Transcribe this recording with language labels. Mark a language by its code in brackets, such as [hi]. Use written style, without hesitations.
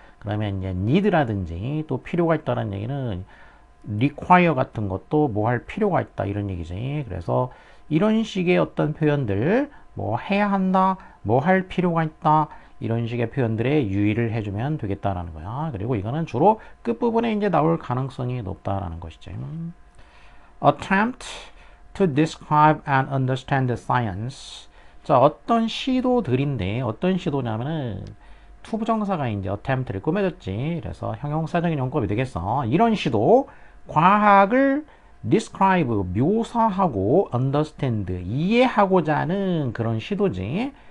[ko] 그러면 이제 need라든지 또 필요가 있다는 얘기는 require 같은 것도 뭐 할 필요가 있다 이런 얘기지. 그래서 이런 식의 어떤 표현들 뭐 해야 한다, 뭐 할 필요가 있다 이런 식의 표현들에 유의를 해주면 되겠다라는 거야. 그리고 이거는 주로 끝부분에 이제 나올 가능성이 높다라는 것이지. [en] Attempt to describe and understand the science. [ko] 자, 어떤 시도들인데 어떤 시도냐면은 투부정사가 이제 attempt를 꾸며줬지. 그래서 형용사적인 용법이 되겠어. 이런 시도, 과학을 describe, 묘사하고 understand, 이해하고자 하는 그런 시도지.